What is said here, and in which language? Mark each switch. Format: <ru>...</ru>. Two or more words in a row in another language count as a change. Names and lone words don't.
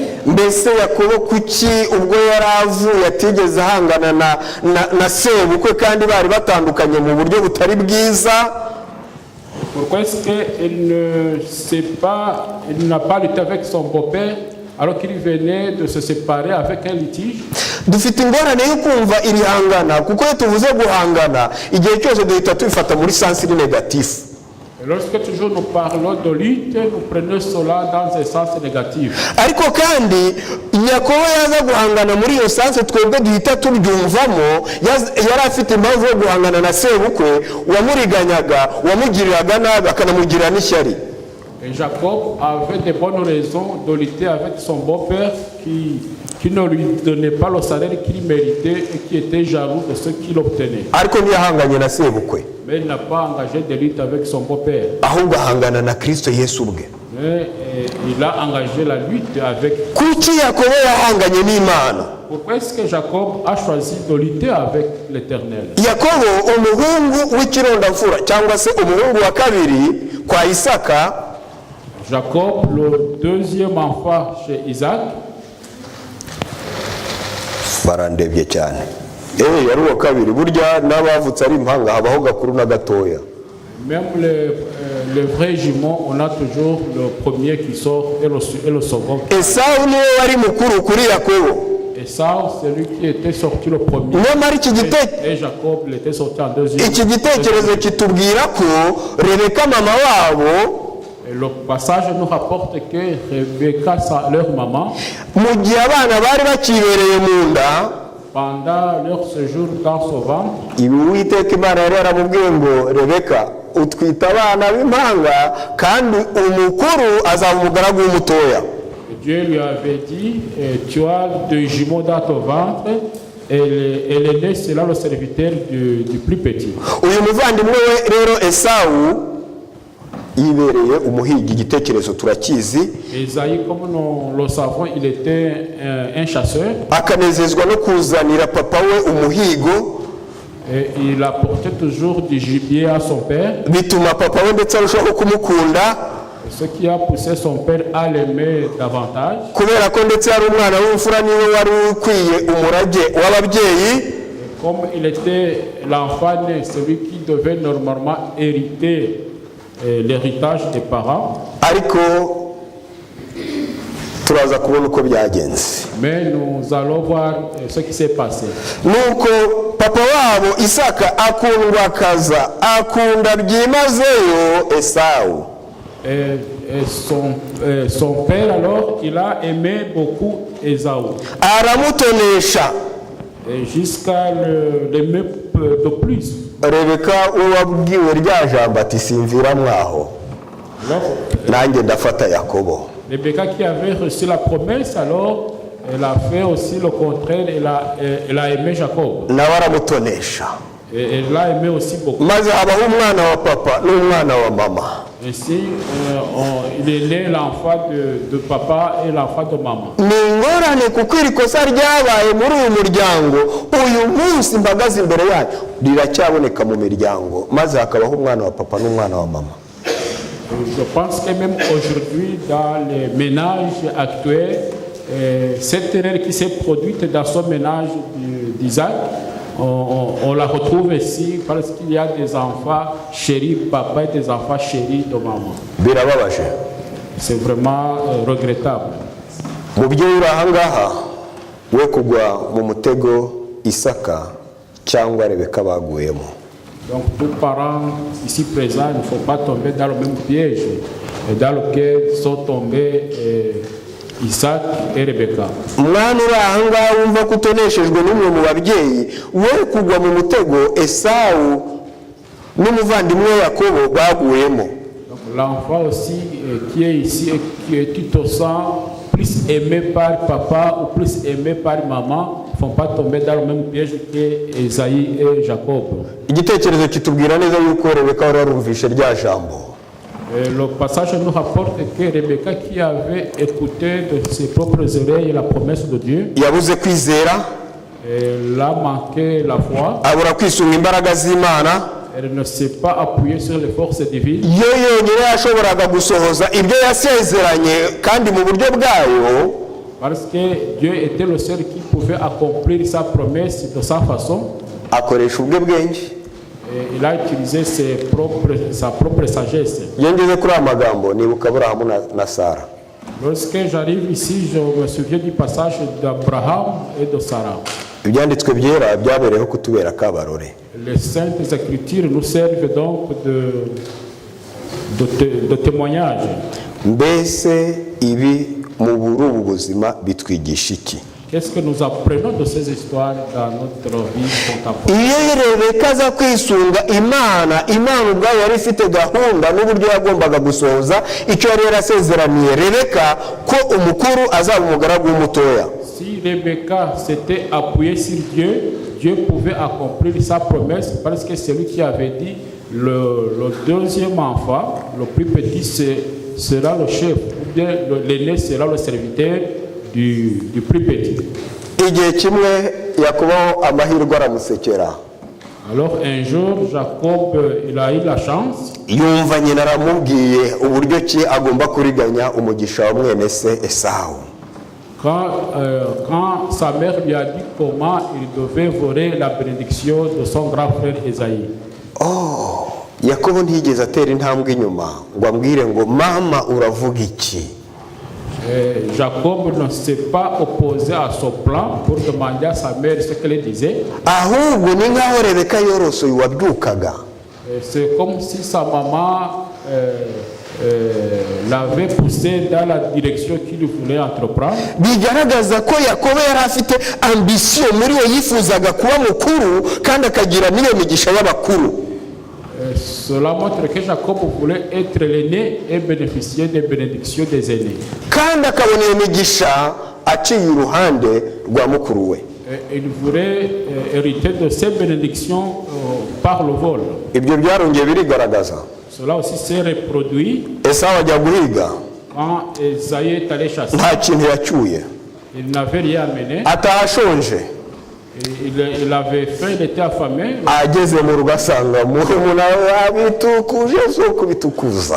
<rw>Mbese Yakobo kuki ubwo yari avuye atigeze ahangana na sebukwe kandi bari batandukanye mu buryo butari bwiza?</rw> <fr>Pourquoi est-ce qu'il n'a pas lutté avec son beau-père alors qu'il venait de se séparer avec un litige?</fr> <rw>Dufite ingorane yo kumva iri hangana, kuko iyo tuvuze guhangana igihe cyose duhita tubifata muri</rw> <fr>sens négatif. Lorsque toujours nous parlons de lutte, nous prenons cela dans un sens négatif.</fr> <rw>Ariko kandi Yakobo yaza guhangana muri iyo sens twebwe duhita tubyumvamo, yari afite impamvu yo guhangana na sebukwe wamuriganyaga, wamugiriraga nabi akanamugirira n'ishyari.</rw> <fr>Et Jacob avait de bonnes raisons de lutter avec son beau-père qui ne lui donnait pas le salaire qu'il méritait et qui était jaloux de ce qu'il obtenait.</fr> <rw>Ariko ntiyahanganye na sebukwe.</rw> <fr>Mais il n'a pas engagé de lutte avec son beau-père.</fr> <rw>Ahubwo ahangana na Kristo Yesu ubwe.</rw> <fr>Mais il a engagé la lutte avec...</fr> <rw>Kuki Yakobo yahanganye n'Imana?</rw> <fr>Pourquoi est-ce que Jacob a choisi de lutter avec l'Éternel?</fr> <rw>Yakobo umuhungu w'ikirondamfura cyangwa se umuhungu wa kabiri kwa Isaka.</rw> <fr>Jacob, le deuxième enfant chez Isaac.</fr> <rw>Barandebye cyane. Yari uwa kabiri, burya n'abavutse ari impanga habaho gakuru na gatoya.</rw> <fr>Même les vrais jumeaux, on a toujours le premier qui sort et le second.</fr> <rw>Esau niwe wari mukuru kuri Yakobo.</rw> <fr>Esau, c'est lui qui était sorti le premier. Et Jacob, il était sorti en deuxième.</fr> <rw>Iki gitekerezo kitubwira ko Rebeka mama wabo,</rw> <fr>et le passage nous rapporte que Rebecca, leur maman,</fr> <rw>mu gihe abana bari bakibereye mu nda,</rw> <fr>pendant leur séjour dans son ventre,</fr> <rw>Uwiteka Imana yari yaramubwiye ngo Rebeka utwita abana b'impanga kandi umukuru azaba umugaragu w'umutoya.</rw> <fr>Dieu lui avait dit, tu as deux jumeaux dans ton ventre et l'aîné sera le serviteur du plus petit.</fr> <rw>Uyu muvandimwe we rero Esau yibereye umuhigi, igitekerezo turakizi.</rw> <fr>Esaïe, comme nous le savons, il était un chasseur.</fr> <rw>Akanezezwa no kuzanira papa we umuhigo.</rw> <fr>Et il apportait toujours du gibier à son père.</fr> <rw>Bituma papa we ndetse arushaho kumukunda.</rw> <fr>Ce qui a poussé son père à l'aimer davantage.</fr> <rw>Kubera ko ndetse ari umwana w'imfura niwe wari ukwiye umurage w'ababyeyi.</rw> <fr>Comme il était l'enfant né, celui qui devait normalement hériter l'héritage des parents.</fr> <rw>Ariko turaza kubona uko byagenze.</rw> <fr>Mais nous allons voir ce qui s'est passé.</fr> <rw>Nuko papa wabo Isaka akundwa kaza, akunda byimazeyo Esau.</rw> <fr>Et son père alors, il a aimé beaucoup Esaü.</fr> <rw>Aramutonesha.</rw> <fr>Et jusqu'à l'aimer de plus.</fr> <rw>Rebeka uwabwiwe rya jambo ati simvira mwaho, nanjye ndafata Yakobo.</rw> <fr>Rebecca qui avait reçu la promesse, alors elle a fait aussi le contraire, elle a aimé Jacob.</fr> <rw>Nawe aramutonesha.</rw> <fr>Et elle l'a aimé aussi beaucoup.</fr> <rw>Maze habaho umwana wa papa n'umwana wa mama.</rw> <fr>Ainsi, il est né l'enfant de papa et l'enfant de maman.</fr> <rw>Ni ingorane kuko iri kosa ryabaye muri uyu muryango uyu munsi mbagaze imbere yayo riracyaboneka mu miryango, maze hakabaho umwana wa papa n'umwana wa mama.</rw> <fr>Je pense que même aujourd'hui, dans les ménages actuels, cette erreur qui s'est produite dans ce ménage d'Isaac, on la retrouve ici parce qu'il y a des enfants chéris papa et des enfants chéris de maman.</fr> <rw>Birababaje.</rw> <fr>C'est vraiment regrettable.</fr> <rw>Mubyeyi uri ahangaha we kugwa mu mutego Isaka cyangwa Rebeka baguyemo.</rw> <fr>Donc, tous parents ici présents ne faut pas tomber dans le même piège dans lequel sont tombés Isaac et Rebecca.</fr> <rw>mwana uri aha ngaha wumva ko utoneshejwe n'umwe mu babyeyi we kugwa mu mutego Esawu n'umuvandimwe Yakobo baguyemo.</rw> <fr>L'enfant aussi qui est ici et qui tu te sens plus aimé par papa ou plus aimé par maman ne font pas tomber dans le même piège que Esaïe et Jacob.</fr> <rw>Igitekerezo kitubwira neza yuko Rebeka wari warumvishe rya jambo.</rw> <fr>Le passage nous rapporte que Rebecca, qui avait écouté de ses propres oreilles la promesse de Dieu,</fr> <rw>yabuze kwizera,</rw> <fr>elle a manqué la foi,</fr> <rw>abura kwisunga imbaraga z'Imana,</rw> <fr>elle ne s'est pas appuyée sur les forces divines.</fr> <rw>yo yonyine yashoboraga gusohoza ibyo yasezeranye kandi mu buryo bwayo,</rw> <fr>Parce que Dieu était le seul qui pouvait accomplir sa promesse de sa façon.</fr> <rw>akoresha ubwe bwenge.</rw> <fr>Et il a utilisé sa propre sagesse.</fr> <rw>Iyo ngeze kuri aya magambo nibuka Aburahamu na Sara.</rw> <fr>Lorsque j'arrive ici, je me souviens du passage d'Abraham et de Sarah.</fr> <rw>Ibyanditswe byera byabereyeho kutubera kabarore.</rw> <fr>Les saintes écritures nous servent donc de témoignage.</fr> <rw>Mbese ibi mu burubu buzima bitwigisha iki?</rw> <fr>Qu'est-ce que nous apprenons de ces histoires dans notre vie contemporaine?</fr> <rw>Iyo Rebeka aza kwisunga Imana ubwayo yari ifite gahunda n'uburyo yagombaga gusohoza icyo yari yarasezeraniye Rebeka ko umukuru azaba umugaragu w'umutoya.</rw> <fr>Si Rebecca s'était appuyée sur Dieu, Dieu pouvait accomplir sa promesse parce que c'est lui qui avait dit le deuxième enfant, le plus petit, sera le chef, ou bien l'aîné sera le serviteur du plus petit.</fr> <rw>Igihe kimwe Yakobo amahirwe aramusekera.</rw> <fr>Alors un jour, Jacob, il a eu la chance.</fr> <rw>Yumva nyina aramubwiye uburyo ki agomba kuriganya umugisha wa mwene se Esawu.</rw> <fr>Quand sa mère lui a dit comment il devait voler la bénédiction de son grand frère Esaïe.</fr> <rw>Yakobo ntiyigeze atera intambwe inyuma ngo ambwire ngo mama uravuga iki.</rw> <fr>Jacob ne s'est pas opposé à son plan pour demander à sa mère ce qu'elle disait.</fr> <rw>Ahubwo ni nkaho Rebeka yorosoye wabyukaga.</rw> <fr>C'est comme si sa maman l'avait poussé dans la direction qu'il voulait entreprendre.</fr> <rw>Bigaragaza ko Yakobo yari afite ambition muri we yifuzaga kuba mukuru kandi akagira n'iyo migisha y'abakuru.</rw> <fr>Cela montre que Jacob voulait être l'aîné et bénéficier des bénédictions des aînés.</fr> <rw>Kandi akabona iyo migisha aciye uruhande rwa mukuru we.</rw> <fr>Il voulait hériter de ces bénédictions par le vol.</fr> <rw>Ibyo byarongeye birigaragaza.</rw> <fr>Cela aussi s'est reproduit</fr> <rw>Esawu ajya guhiga.</rw> <fr>quand Esaïe est allé chasser.</fr> <rw>Nta kintu yacyuye.</rw> <fr>Il n'avait rien amené.</fr> <rw>Atahashonje.</rw> <fr>Il avait faim, il était affamé.</fr> <rw>Ageze mu rugo asanga murumuna we abitukuje zo kubitukuza.</rw>